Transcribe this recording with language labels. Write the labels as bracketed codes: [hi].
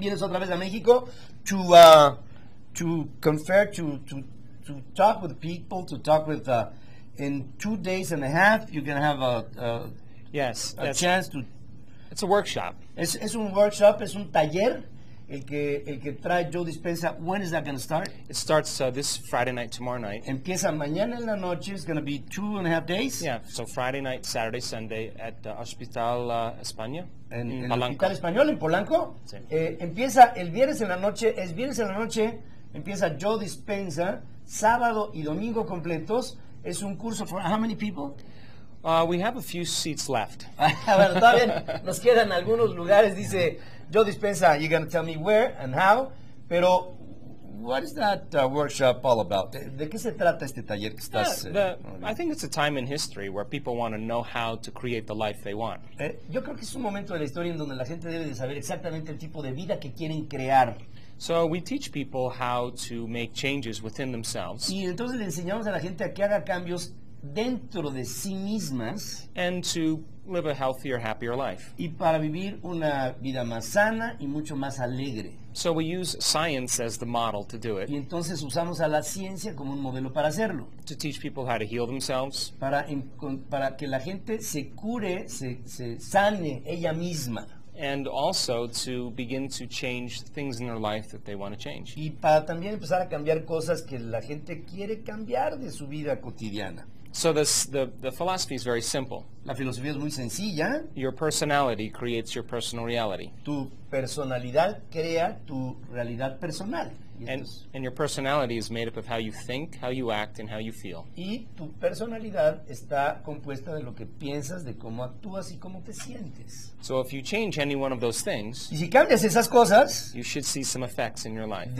[es] Vienes otra vez a México [en] to confer, to talk with people, to talk with. In 2 days and a half, you're gonna have a chance to. It's a workshop. [es] Es un workshop, es un taller. El que trae Joe Dispenza. [en] When is that going to start? It starts this Friday night, tomorrow night. [es] Empieza mañana en la noche. [en] It's going to be 2.5 days. Yeah, so Friday night, Saturday, Sunday at Hospital España. [es] En el Hospital Español, en Polanco. Sí. Empieza el viernes en la noche. Es viernes en la noche. Empieza Joe Dispenza. Sábado y domingo completos. Es un curso [en] for how many people? We have a few seats left. [es] Bueno, todavía nos quedan algunos lugares. [en] Dice Joe Dispenza, you're going to tell me where and how. Pero, what is that workshop all about? [es] ¿De qué se trata este taller que estás? [en] I think it's a time in history where people want to know how to create the life they want. [es] Yo creo que es un momento de la historia en donde la gente debe de saber exactamente el tipo de vida que quieren crear. [en] So we teach people how to make changes within themselves. [es] Y entonces le enseñamos a la gente a que haga cambios dentro de sí mismas [en] and to live a healthier, happier life. [es] Y para vivir una vida más sana y mucho más alegre. [en] So we use science as the model to do it. [es] Y entonces usamos a la ciencia como un modelo para hacerlo. [en] To teach people how to heal themselves. [es] Para que la gente se cure, se sane ella misma. [en] And also to begin to change things in their life that they want to change. [es] Y para también empezar a cambiar cosas que la gente quiere cambiar de su vida cotidiana. [en] So the philosophy is very simple. [es] La filosofía es muy sencilla. [en] Your personality creates your personal reality. [es] Tu personalidad crea tu realidad personal. [en] And your personality is made up of how you think, how you act, and how you feel. [es] Y tu personalidad está compuesta de lo que piensas, de cómo actúas y cómo te sientes. [en] So if you change any one of those things, [es] y si cambias esas cosas, [en] you should see some effects in your life.